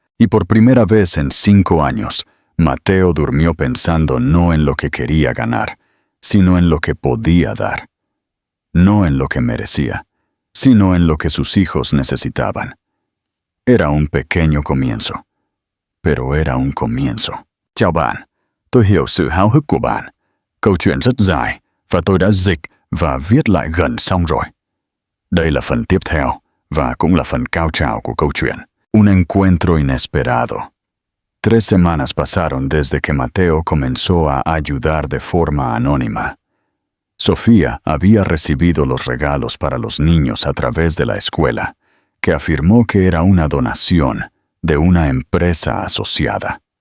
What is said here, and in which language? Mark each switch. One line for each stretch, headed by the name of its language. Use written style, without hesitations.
Spanish: Y por primera vez en 5 años, Mateo durmió pensando no en lo que quería ganar, sino en lo que podía dar. No en lo que merecía, sino en lo que sus hijos necesitaban. Era un pequeño comienzo, pero era un comienzo.
Vietnamese: Chào bạn, tôi hiểu sự háo hức của bạn. Câu chuyện rất dài và tôi đã dịch và viết lại gần xong rồi. Đây là phần tiếp theo và cũng là phần cao trào của câu chuyện.
Spanish: Un encuentro inesperado. 3 semanas pasaron desde que Mateo comenzó a ayudar de forma anónima. Sofía había recibido los regalos para los niños a través de la escuela, que afirmó que era una donación de una empresa asociada.